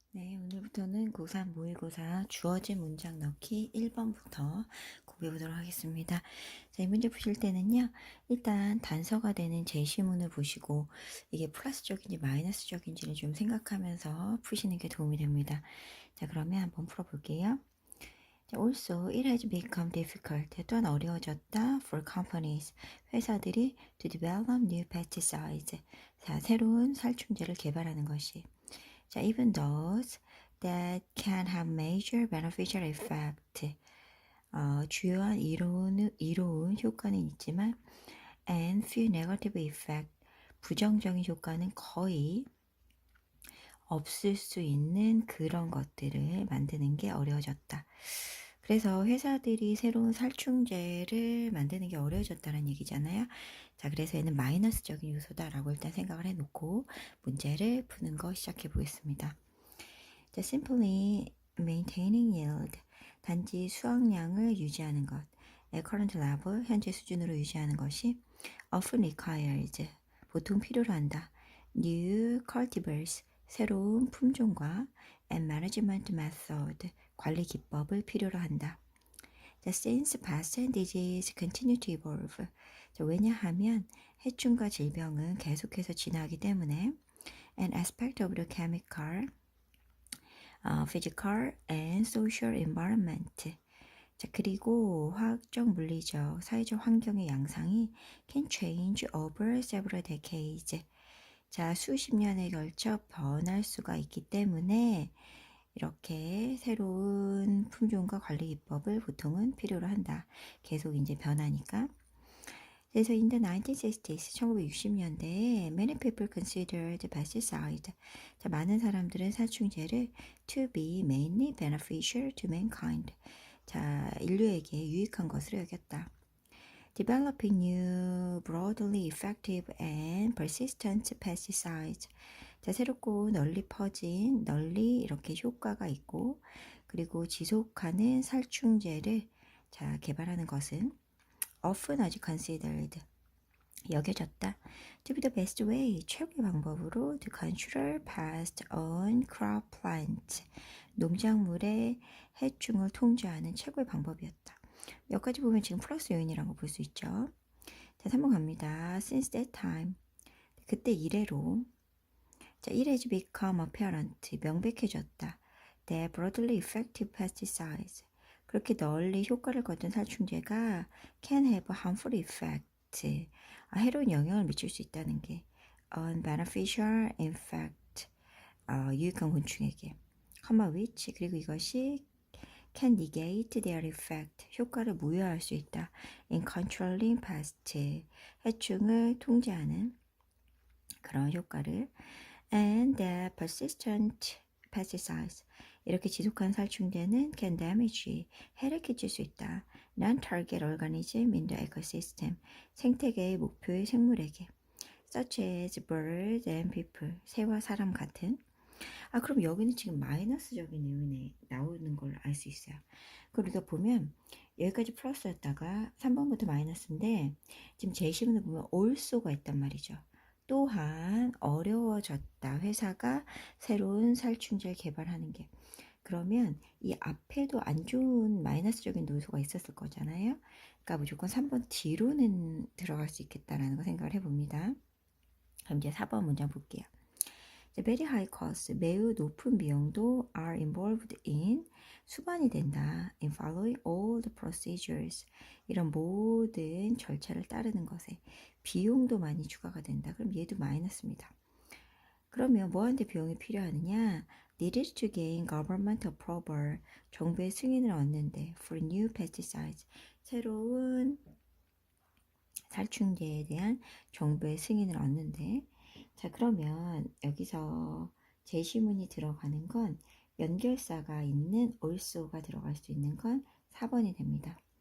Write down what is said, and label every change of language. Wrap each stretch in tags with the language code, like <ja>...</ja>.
<ko>네, 오늘부터는 고3 모의고사 주어진 문장 넣기 1번부터 공부해보도록 하겠습니다. 자, 이 문제 푸실 때는요, 일단 단서가 되는 제시문을 보시고 이게 플러스적인지 마이너스적인지를 좀 생각하면서 푸시는 게 도움이 됩니다. 자, 그러면 한번 풀어볼게요.</ko> <en>자, also, it has become difficult.</en> <ko>또한 어려워졌다</ko> <en>for companies.</en> <ko>회사들이</ko> <en>to develop new pesticides.</en> <ko>자, 새로운 살충제를 개발하는 것이.</ko> <en>자, even those that can have major beneficial effect.</en> <ko>주요한 이로운 효과는 있지만</ko> <en>and few negative effect.</en> <ko>부정적인 효과는 거의 없을 수 있는 그런 것들을 만드는 게 어려워졌다. 그래서 회사들이 새로운 살충제를 만드는 게 어려워졌다는 얘기잖아요. 자, 그래서 얘는 마이너스적인 요소다라고 일단 생각을 해놓고 문제를 푸는 거 시작해 보겠습니다.</ko> <en>자, simply maintaining yield.</en> <ko>단지 수확량을 유지하는 것.</ko> <en>at current level,</en> <ko>현재 수준으로 유지하는 것이</ko> <en>often requires,</en> <ko>보통 필요로 한다.</ko> <en>new cultivars,</en> <ko>새로운 품종과</ko> <en>and management method,</en> <ko>관리 기법을 필요로 한다.</ko> <en>자, since pests and disease continue to evolve. 자,</en> <ko>왜냐하면 해충과 질병은 계속해서 진화하기 때문에</ko> <en>an aspect of the chemical, physical and social environment.</en> <ko>자, 그리고 화학적, 물리적, 사회적 환경의 양상이</ko> <en>can change over several decades.</en> <ko>자, 수십 년에 걸쳐 변할 수가 있기 때문에 이렇게 새로운 품종과 관리 기법을 보통은 필요로 한다. 계속 이제 변하니까.</ko> <en>그래서 in the 1960s,</en> <ko>1960년대에</ko> <en>many people considered pesticide. 자,</en> <ko>많은 사람들은 살충제를</ko> <en>to be mainly beneficial to mankind.</en> <ko>자, 인류에게 유익한 것으로 여겼다.</ko> <en>Developing new, broadly effective and persistent pesticides.</en> <ko>자, 새롭고 널리 퍼진, 널리 이렇게 효과가 있고, 그리고 지속하는 살충제를 자, 개발하는 것은 often 아주 considered, 여겨졌다.</ko> <en>To be the best way,</en> <ko>최고의 방법으로</ko> <en>to control pest on crop plants.</en> <ko>농작물의 해충을 통제하는 최고의 방법이었다. 여기까지 보면 지금 플러스 요인이라고 볼 수 있죠. 자, 3번 갑니다.</ko> <en>Since that time.</en> <ko>그때 이래로.</ko> <en>자, it has become apparent.</en> <ko>명백해졌다.</ko> <en>That broadly effective pesticides.</en> <ko>그렇게 널리 효과를 거둔 살충제가</ko> <en>can have harmful effect.</en> <ko>해로운 영향을 미칠 수 있다는 게</ko> <en>unbeneficial effect.</en> <ko>유익한 곤충에게. which. 그리고 이것이</ko> <en>can negate their effect.</en> <ko>효과를 무효할 수 있다.</ko> <en>in controlling pest.</en> <ko>해충을 통제하는 그런 효과를</ko> <en>and the persistent pesticides.</en> <ko>이렇게 지속한 살충제는</ko> <en>can damage.</en> <ko>해를 끼칠 수 있다.</ko> <en>non-target organism in the ecosystem.</en> <ko>생태계의 목표의 생물에게.</ko> <en>such as birds and people.</en> <ko>새와 사람 같은. 그럼 여기는 지금 마이너스적인 요인이 나오는 걸 알 수 있어요. 그러니까 보면 여기까지 플러스였다가 3번부터 마이너스인데 지금 제시문을 보면 also가 있단 말이죠. 또한 어려워졌다. 회사가 새로운 살충제를 개발하는 게. 그러면 이 앞에도 안 좋은 마이너스적인 요소가 있었을 거잖아요. 그러니까 무조건 3번 뒤로는 들어갈 수 있겠다라는 거 생각을 해봅니다. 그럼 이제 4번 문장 볼게요.</ko> <en>very high cost,</en> <ko>매우 높은 비용도</ko> <en>are involved in,</en> <ko>수반이 된다.</ko> <en>in following all the procedures,</en> <ko>이런 모든 절차를 따르는 것에 비용도 많이 추가가 된다. 그럼 얘도 마이너스입니다. 그러면 뭐하는데 비용이 필요하느냐?</ko> <en>needed to gain government approval,</en> <ko>정부의 승인을 얻는데</ko> <en>for new pesticides,</en> <ko>새로운 살충제에 대한 정부의 승인을 얻는데 자, 그러면 여기서 제시문이 들어가는 건 연결사가 있는 also가 들어갈 수 있는 건 4번이 됩니다.</ko>